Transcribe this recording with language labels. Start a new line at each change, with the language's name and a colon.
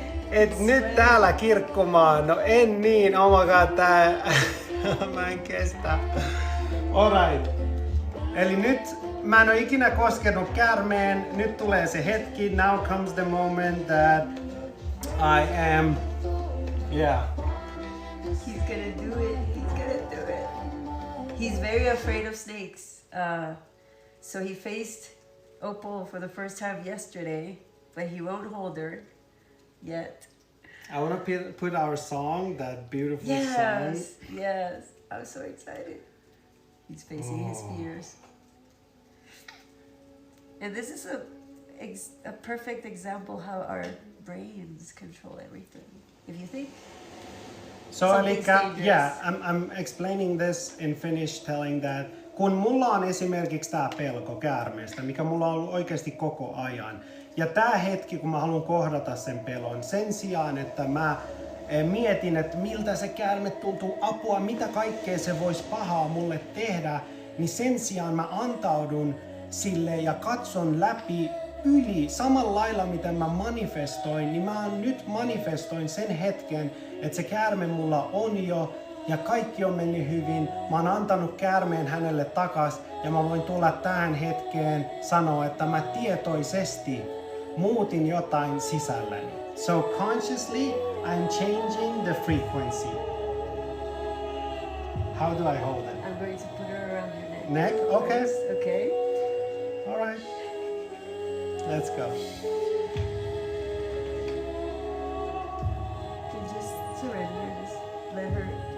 Finnish: Et nyt täällä kirkkumaan. No en niin.
English: Oh my god,
Finnish: tää... Mä en kestä.
English: Alright.
Finnish: Eli nyt mä en oo ikinä koskenut käärmeen. Nyt tulee se hetki.
English: Now comes the moment that I am... Yeah. He's gonna do it. He's gonna do it. He's very afraid of snakes. So he faced Opal for the first time yesterday, but he won't hold her yet. I want to put our song, that beautiful song. Yes. I'm so excited. He's facing his fears. And this is a perfect example how our brains control everything. If you think So something's dangerous. yeah, I'm explaining this in Finnish, telling that
Finnish: kun mulla on esimerkiksi tää pelko käärmeestä, mikä mulla on ollut oikeasti koko ajan, ja tää hetki, kun mä haluan kohdata sen pelon, sen sijaan, että mä mietin, että miltä se käärme tuntuu, apua, mitä kaikkea se voisi pahaa mulle tehdä, niin sen sijaan mä antaudun sille ja katson läpi yli samalla lailla, miten mä manifestoin, niin mä nyt manifestoin sen hetken, että se käärme mulla on jo ja kaikki on mennyt hyvin. Mä oon antanut käärmeen hänelle takas ja mä voin tulla tähän hetkeen sanoa, että mä tietoisesti muutin jotain sisälläni.
English: So consciously I'm changing the frequency. How do I hold it? I'm I'm going to put her around your neck. Neck? Okay. Okay. All right. Let's go. You can just surrender. Just let her.